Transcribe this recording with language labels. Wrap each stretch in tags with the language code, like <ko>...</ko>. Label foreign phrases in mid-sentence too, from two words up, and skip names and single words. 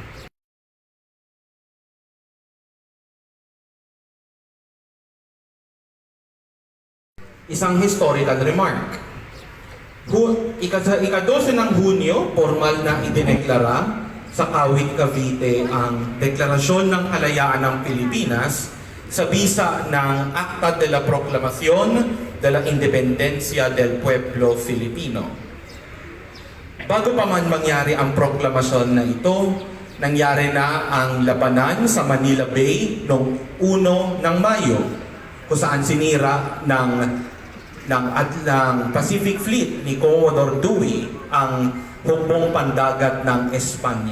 <tl>Isang</tl> <en>historical remark.</en> <tl>Ika-12 ng Hunyo, formal na idineklara sa Kawit, Cavite ang Deklarasyon ng Kalayaan ng Pilipinas sa bisa ng Acta de la Proclamación de la Independencia del Pueblo Filipino. Bago pa man mangyari ang proklamasyon na ito, nangyari na ang labanan sa Manila Bay noong 1 ng Mayo, kung saan sinira ng Pacific Fleet ni Commodore Dewey ang hukbong pandagat ng Espanya.</tl>